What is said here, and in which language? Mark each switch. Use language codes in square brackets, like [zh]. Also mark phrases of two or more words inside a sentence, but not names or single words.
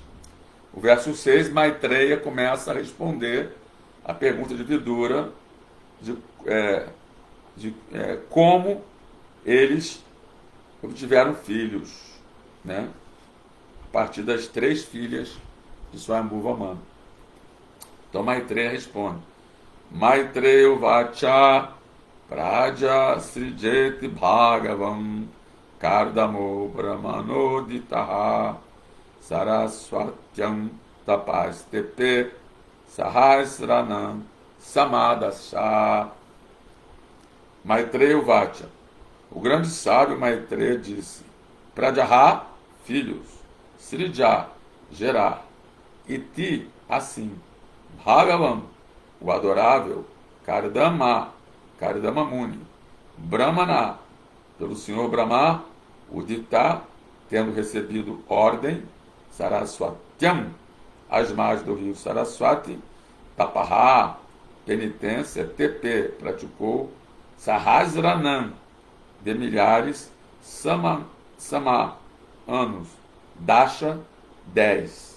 [pt] O verso 6, Maitreya começa a responder a pergunta de Vidura de como eles obtiveram filhos, né? A partir das 3 filhas de Swayambhuva Manu. Então Maitreya responde: [sa] Maitreya Vacha Praja Srijeti Bhagavam Kardamo Brahmanoditaha Saraswatyam Tapastepe Sahasranam Samadasha. Maitreya Vacha, [pt] o grande sábio Maitreya disse: Prajaha, filhos, Srija, gerar, Iti, assim, Bhagavan, o adorável, Kardama, Kardama Muni, Brahmana, pelo Senhor Brahma, Udita, tendo recebido ordem, Saraswatyam, as margens do rio Saraswati, Tapaha, penitência, TP, praticou, Sahasranam, de milhares, Sama, anos, Dasha, 10.